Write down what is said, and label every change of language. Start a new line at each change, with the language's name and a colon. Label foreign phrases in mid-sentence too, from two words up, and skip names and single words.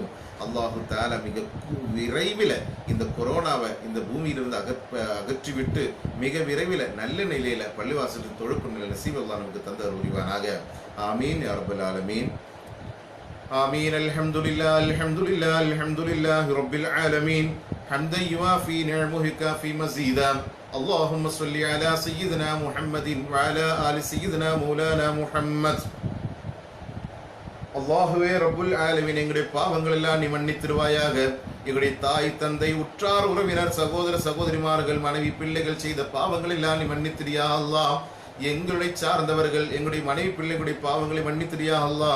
Tamil: அல்லாஹு தஆலா மிக விரைவில் இந்த கொரோனாவை இந்த பூமியிலிருந்து அகற்றிவிட்டு மிக விரைவில் நல்ல நிலையில பள்ளிவாசலுக்கு தொழுக்கும் நிலை நசீப் அல்லாஹ் நமக்கு தந்தர் புரிவானாக.
Arabic: آمين يا رب العالمين. آمين. الحمد لله رب العالمين. حمدا يوافي نعمه كافي مزيدا. اللهم صل على سيدنا محمد وعلى آل سيدنا مولانا محمد.
Tamil: அல்லாஹுவே
Arabic: رب العالمين,
Tamil: எங்களுடைய பாவங்கள் எல்லாம் நீ மன்னித்திருவாயாக. எங்களுடைய தாய் தந்தை உற்றார் உறவினர் சகோதர சகோதரிமார்கள் மனைவி பிள்ளைகள் செய்த பாவங்கள் எல்லாம் நீ மன்னித்திரியா அல்லாஹ். எங்களுடைய சார்ந்தவர்கள் எங்களுடைய மனைவி பிள்ளைகளுடைய பாவங்களை மன்னித்திரியா அல்லாஹ்.